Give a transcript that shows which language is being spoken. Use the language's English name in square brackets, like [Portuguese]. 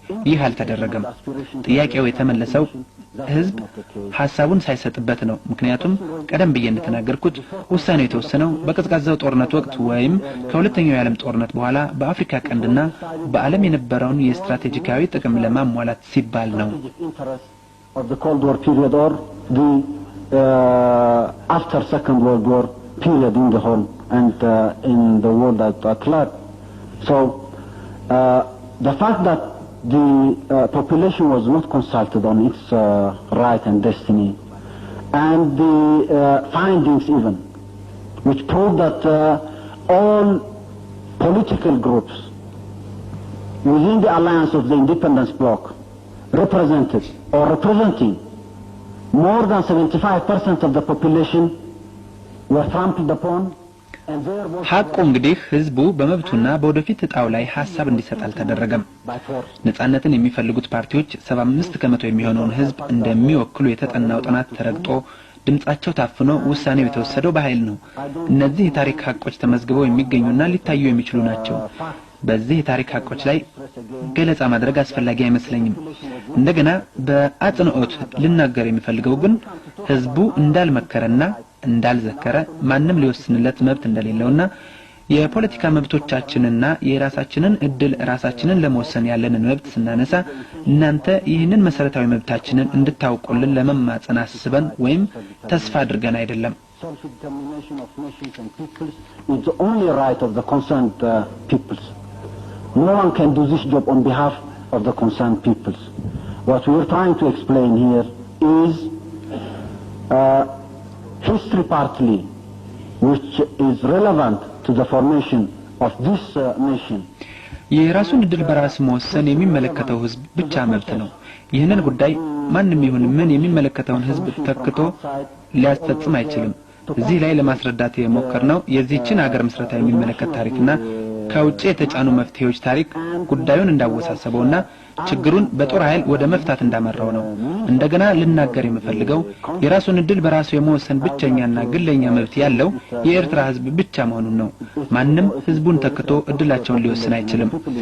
[Amharic] ይህ አልተደረገም። ጥያቄው የተመለሰው ህዝብ ሐሳቡን ሳይሰጥበት ነው። ምክንያቱም ቀደም ብዬ እንደተናገርኩት ውሳኔው የተወሰነው በቀዝቃዛው ጦርነት ወቅት ወይም ከሁለተኛው የዓለም ጦርነት በኋላ በአፍሪካ ቀንድና በዓለም የነበረውን የስትራቴጂካዊ ጥቅም ለማሟላት ሲባል ነው። [English] Of the Cold War period or the after Second World War period in the whole and in the world at large. So the fact that the population was not consulted on its right and destiny, and the findings even, which prove that all political groups within the alliance of the independence bloc represented or representing more than 75% of the population were trampled upon. [Amharic] ሐቁ እንግዲህ ህዝቡ በመብቱና በወደፊት እጣው ላይ ሐሳብ እንዲሰጥ አልተደረገም። ነጻነትን የሚፈልጉት ፓርቲዎች 75 ከመቶ የሚሆነውን ህዝብ እንደሚወክሉ የተጠናው ጥናት ተረግጦ ድምጻቸው ታፍኖ ውሳኔው የተወሰደው በኃይል ነው። እነዚህ የታሪክ ሐቆች ተመዝግበው የሚገኙና ሊታዩ የሚችሉ ናቸው። በዚህ የታሪክ ሐቆች ላይ ገለጻ ማድረግ አስፈላጊ አይመስለኝም። እንደገና በአጽንኦት ልናገር የሚፈልገው ግን ህዝቡ እንዳልመከረና እንዳልዘከረ ማንም ሊወስንለት መብት እንደሌለውና የፖለቲካ መብቶቻችንና የራሳችንን እድል ራሳችንን ለመወሰን ያለንን መብት ስናነሳ እናንተ ይህንን መሰረታዊ መብታችንን እንድታውቁልን ለመማጸን አስበን ወይም ተስፋ አድርገን አይደለም። [English] Self-determination of nations and peoples is the only right of the concerned peoples. No one can do this job on behalf of the concerned peoples. What we are trying to explain here is history partly, which is relevant to the formation of this nation. [Amharic] የራሱን እድል በራስ መወሰን የሚመለከተው ህዝብ ብቻ መብት ነው። ይህንን ጉዳይ ማንም ይሁን ምን የሚመለከተውን ህዝብ ተክቶ ሊያስፈጽም አይችልም። እዚህ ላይ ለማስረዳት የሞከርነው የዚህችን ሀገር መስረታ የሚመለከት ታሪክና ከውጭ የተጫኑ መፍትሄዎች ታሪክ ጉዳዩን እንዳወሳሰበውና ችግሩን በጦር ኃይል ወደ መፍታት እንዳመራው ነው። እንደገና ልናገር የምፈልገው የራሱን እድል በራሱ የመወሰን ብቸኛና ግለኛ መብት ያለው የኤርትራ ህዝብ ብቻ መሆኑን ነው። ማንም ህዝቡን ተክቶ እድላቸውን ሊወስን አይችልም።